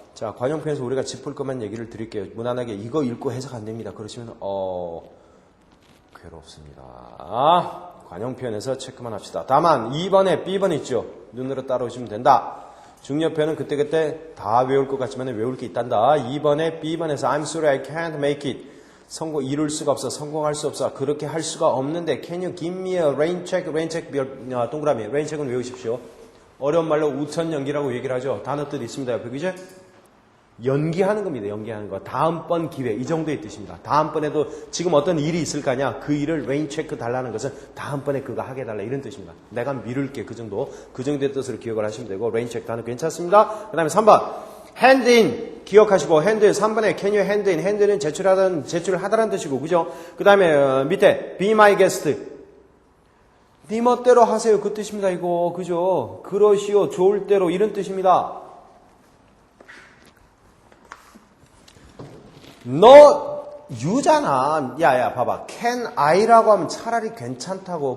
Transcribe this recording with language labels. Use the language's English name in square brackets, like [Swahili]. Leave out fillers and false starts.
[Korean] 자, 관용 표현에서 우리가 짚을 것만 얘기를 드릴게요. 무난하게 이거 읽고 해석 안 됩니다. 그러시면 괴롭습니다. 관용 표현에서 체크만 합시다. 다만 2번에 B번 있죠. 눈으로 따라오시면 된다. 중요표현은 그때그때 다 외울 것 같지만 외울 게 있단다. 2번에 B번에서 [English] I'm sorry I can't make it. [Korean] 이룰 수가 없어. 성공할 수 없어. 그렇게 할 수가 없는데 [English] Can you give me a rain check? [Korean] rain check 동그라미. rain check은 외우십시오. 어려운 말로 우천 연기라고 얘기를 하죠. 단어 뜻 있습니다. 옆에 그죠? 연기하는 겁니다. 연기하는 거. 다음번 기회. 이 정도의 뜻입니다. 다음번에도 지금 어떤 일이 있을 거냐. 그 일을 rain check 달라는 것은 다음번에 그거 하게 해달라. 이런 뜻입니다. 내가 미룰게. 그 정도. 그 정도의 뜻으로 기억을 하시면 되고 rain check 단어 괜찮습니다. 그 다음에 3번. hand in 기억하시고 hand in 3번에 [English] can you hand in [Korean] hand는 제출하다라는 뜻이고 그죠? 그 다음에 밑에 [English] be my guest [Korean] 네 멋대로 하세요 그 뜻입니다. 이거 그죠? 그러시오 좋을 대로 이런 뜻입니다. 너 유잖아. 야야 봐봐 can I라고 하면 차라리 괜찮다고.